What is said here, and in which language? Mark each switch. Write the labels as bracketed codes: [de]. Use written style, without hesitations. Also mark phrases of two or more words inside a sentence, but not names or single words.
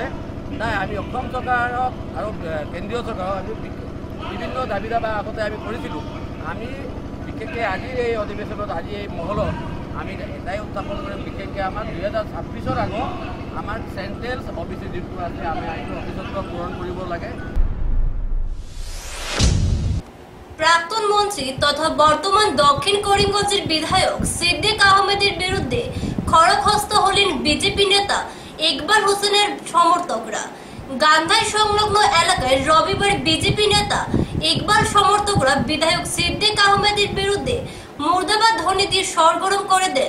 [as] নাই আমি অসম চৰকাৰক আৰু কেন্দ্ৰীয় চৰকাৰক আমি বিভিন্ন দাবী দাবা আগতে আমি কৰিছিলোঁ। আমি বিশেষকৈ আজিৰ এই অধিৱেশনত আজি এই মহলত আমি এটাই উত্থাপন কৰিম, বিশেষকৈ আমাৰ 2026 আগত আমাৰ চেণ্ট্ৰেল অফিচ যিটো আছে আমি এইটো অফিচত পূৰণ কৰিব লাগে। [bn] প্রাক্তন মন্ত্রী তথা বর্তমান দক্ষিণ করিমগঞ্জের বিধায়ক সিদ্দিক আহমেদের বিরুদ্ধে খড়গহস্ত হলেন বিজেপি নেতা ইকবাল হোসেনের সমর্থকরা। গান্ধাই সংলগ্ন এলাকায় রবিবার বিজেপি নেতা ইকবাল সমর্থকরা বিধায়ক সিদ্দিক আহমেদের বিরুদ্ধে মুর্দাবাদ ধ্বনি দিয়ে সরগরম করে দেন।